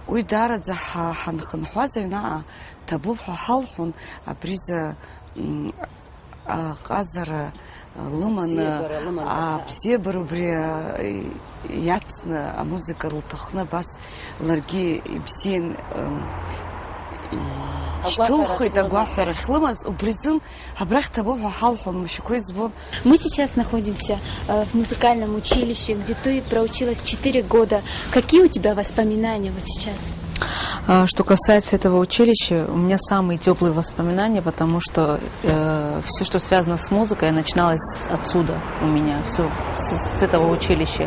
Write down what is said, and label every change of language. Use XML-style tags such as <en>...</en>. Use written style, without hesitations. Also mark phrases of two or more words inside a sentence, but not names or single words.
<ab>уи даараӡа ҳанхынҳәуаз аҩнаҟа ҭабуп ҳәа ҳалҳәон, абриза ҟазара лыманы, абзиабара убри иацны амузыка лҭахны абас ларгьы ибзиан ишьҭылхит агәаҳәара ахьлымаз, убризын абрахь ҭабуп ҳәа ҳалҳәон, мшәақәа избон.</ab> <ru>Мы сейчас находимся в музыкальном училище, где ты проучилась 4 года. Какие у тебя воспоминания вот сейчас? Что касается этого училища, у меня самые теплые воспоминания, потому что все, что связано с музыкой, начиналось отсюда у меня, все с этого училища.</ru>